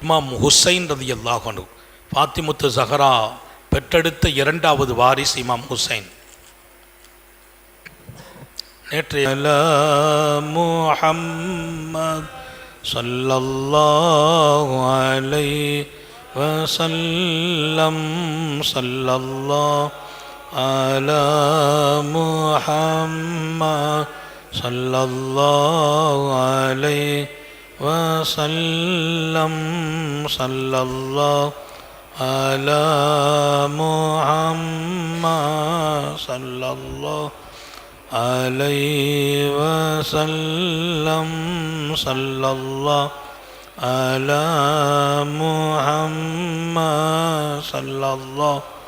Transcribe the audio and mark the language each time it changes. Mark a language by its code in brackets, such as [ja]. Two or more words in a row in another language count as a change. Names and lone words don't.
[ta] இமாம் ஹுசைன் [ar] رضي الله عنه, [ta] ஃபாத்திமத்து ஸஹரா பெற்றெடுத்த 2வது வாரிஸ் இமாம் ஹுசைன். [ar] நேற்றைய محمد صلى الله عليه وسلم صلى الله على محمد صلى الله عليه وسلم صلى الله على محمد صلى الله عليه وسلم صلى الله على محمد صلى الله